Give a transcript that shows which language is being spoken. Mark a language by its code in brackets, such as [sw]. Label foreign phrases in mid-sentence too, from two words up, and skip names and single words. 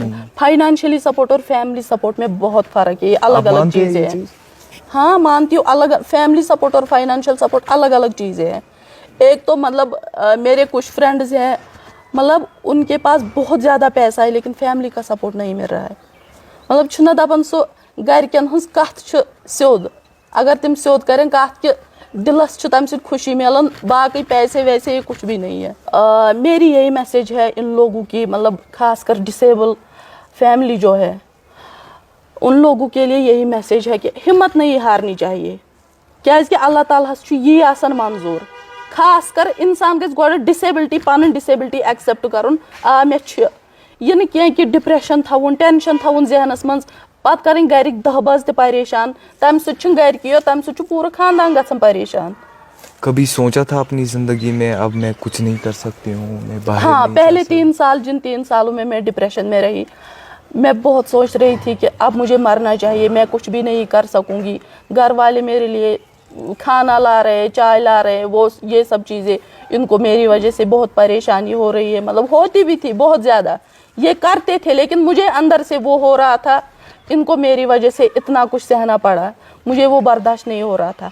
[en] financially support [hi] और [en] family support [hi] में बहुत फ़र्क है. ये अलग अलग चीज़ें हैं. हाँ, मानती हूँ. अलग [en] family support [hi] और [en] financial support [hi] अलग अलग चीज़ें हैं. एक तो मतलब मेरे कुछ फ्रेंड्स हैं, मतलब उनके पास बहुत ज़्यादा पैसा है, लेकिन फैमिली का सपोर्ट नहीं मिल रहा है. [ks] मतलब छुना दपन सो गरकन हंस कथ स्योद, अगर तुम स्योद करें कथ कि दिलस तम खुशी मिलन, [hi] बाकी पैसे वैसे ये कुछ भी नहीं है. मेरी यही मैसेज है इन लोगों की, मतलब खासकर [en] disable family [hi] जो है, उन लोगों के लिए यही मैसेज है कि हिम्मत नहीं हारनी चाहिए. [ks] क्या अल्लाह ताला ये आसन मंजूर, खास कर इंसान गज गोड़ डिसेबिलिटी, पन [en] disability accept [ks] करन. मे यह कि डिप्रेशन थवन, टेंशन थवन जहनस मज, पत करें गरिक 10 बज ते परेशान, तम सह गरिको तम सह पूरा खानदान गसन परेशान. [hi] कभी सोचा था अपनी जिंदगी में अब मैं कुछ नहीं कर सकती हूँ, मैं बाहर? हाँ, नहीं पहले 3 साल, जिन 3 सालों में मैं डिप्रेशन में रही, मैं बहुत सोच रही थी कि अब मुझे मरना चाहिए, मैं कुछ भी नहीं कर सकूंगी. घर वाले मेरे लिए खाना ला रहे, चाय ला रहे, वो ये सब चीज़ें इनको मेरी वजह से बहुत परेशानी हो रही है, मतलब होती भी थी बहुत ज़्यादा, ये करते थे लेकिन मुझे अंदर से वो हो रहा था, इनको मेरी वजह से इतना कुछ सहना पड़ा, मुझे वो बर्दाश्त नहीं हो रहा था।